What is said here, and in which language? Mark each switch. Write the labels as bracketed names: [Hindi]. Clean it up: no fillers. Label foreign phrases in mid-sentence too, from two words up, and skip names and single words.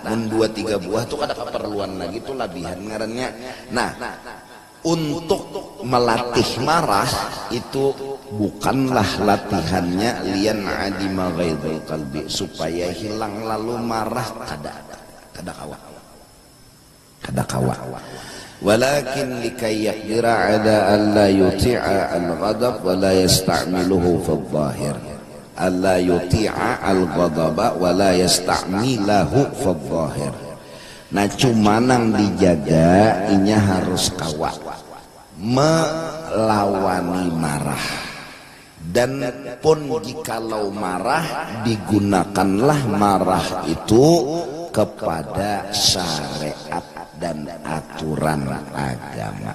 [Banjar] Mun 2-3 buah itu kada keperluan lagi, itu labihan ngarannya. Nah, untuk melatih marah itu bukanlah latihannya lian [Arabic] عدم غيظ القلب, [Banjar] supaya hilang lalu marah kada kawa. [Arabic] ولكن لكي يقدر على ألا يطيع الغضب ولا يستعمله في الظاهر ألا يطيع الغضب ولا يستعمله في الظاهر, alla yuti'a al-ghadaba wa la yasta'milahu fi adh-dhahir. [Banjar] Nah cuma nang dijaga inya harus kawa melawani marah, dan pun jikalau marah digunakanlah marah itu kepada syariat dan aturan agama.